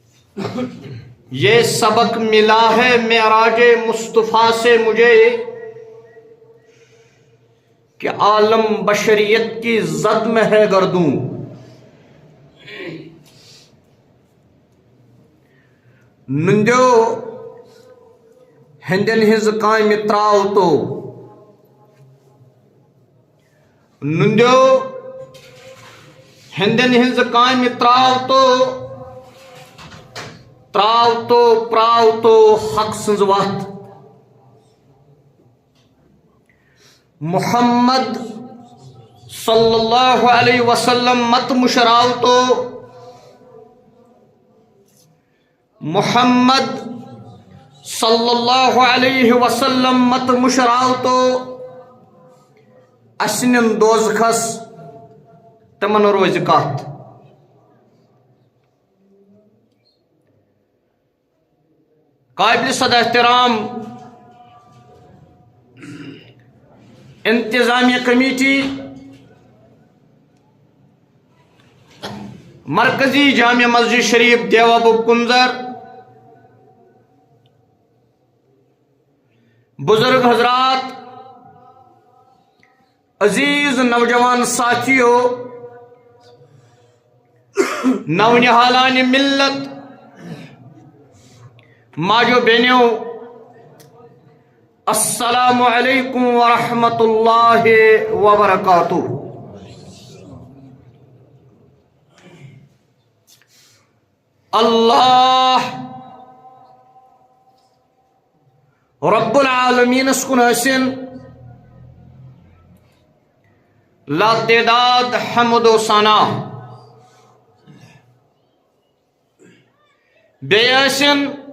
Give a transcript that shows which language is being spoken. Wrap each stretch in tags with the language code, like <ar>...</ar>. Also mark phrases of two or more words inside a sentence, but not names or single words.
<ur>یہ سبق ملا ہے معراج مصطفیٰ سے مجھے کہ عالم بشریت کی زد میں ہے گردوں.</ur> <ks>نندیو ہندن ہز کامہ تراو تو نندیو ہندن ہز کامہ تراو تو پراو تو حق سنز وقت.</ks> <ar>محمد صلی اللہ علیہ وسلم</ar> <ks>مت مشراو تو</ks> <ar>محمد صلی اللہ علیہ وسلم</ar> <ks>مت مشراو تو اسنن دوزخس تمن روز کات.</ks> <ur>قابل صد احترام انتظامیہ کمیٹی مرکزی جامع مسجد شریف دیوابو کنزر، بزرگ حضرات، عزیز نوجوان ساتھیو، نونہالان ملت، ماجو بہنوں،</ur> <ar>السلام علیکم ورحمۃ اللہ وبرکاتہ. اللہ رب العالمین</ar> <ks>اسکن حسن لا تعداد حمد و ثنا بیسن</ks>